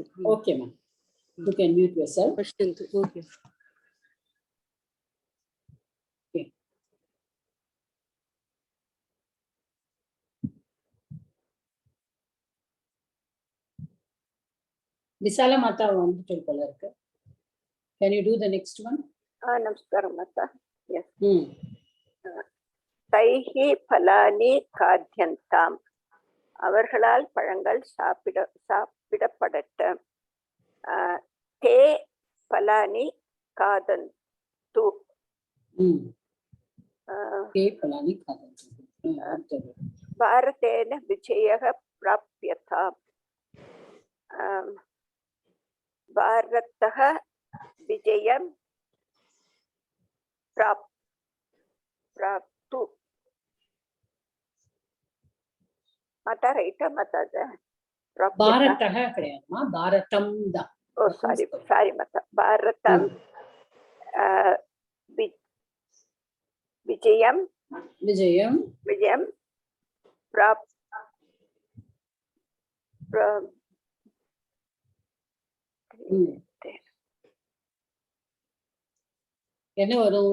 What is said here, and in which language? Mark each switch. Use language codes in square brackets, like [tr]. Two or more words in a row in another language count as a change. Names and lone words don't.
[en] okay ma'am, you can mute yourself. [sa] பஷ்யந்து ஓகே. [ta] விசாலா மாதா வந்துட்டு போல இருக்கு. [en] Can you do the next one? [ta] நமஸ்காரம் மாதா. எஸ். [sa] तैः फलानि खाद्यन्ताम्, [ta] அவர்களால் பழங்கள் சாப்பிடப்படட்டும். [sa] ते फलानि खादन्तु, ते फलानि खादन्तु. भारतेन विजयः प्राप्यताम्, भारतः विजयं प्राप्तु. [ta] माता ரைட்டா மாதா? பாரதः கிடையாதுமா, பாரதம் தான். ஓ சாரி மாதா. [sa] भारतं विजयं விஜயம் விஜயம் [ta] என்ன வரும்?